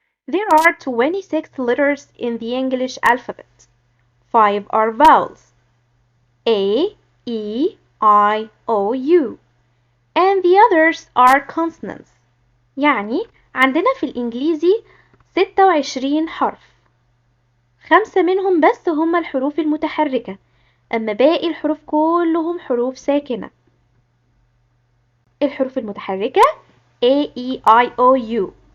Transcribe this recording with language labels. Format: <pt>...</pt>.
<en>There are 26 letters in the English alphabet. 5 are vowels. A, E, I, O, U. And the others are consonants.</en> <ar>يعني عندنا في الإنجليزي 26 حرف. 5 منهم بس هم الحروف المتحركة، أما باقي الحروف كلهم حروف ساكنة. الحروف المتحركة A, E, I, O, U.</ar>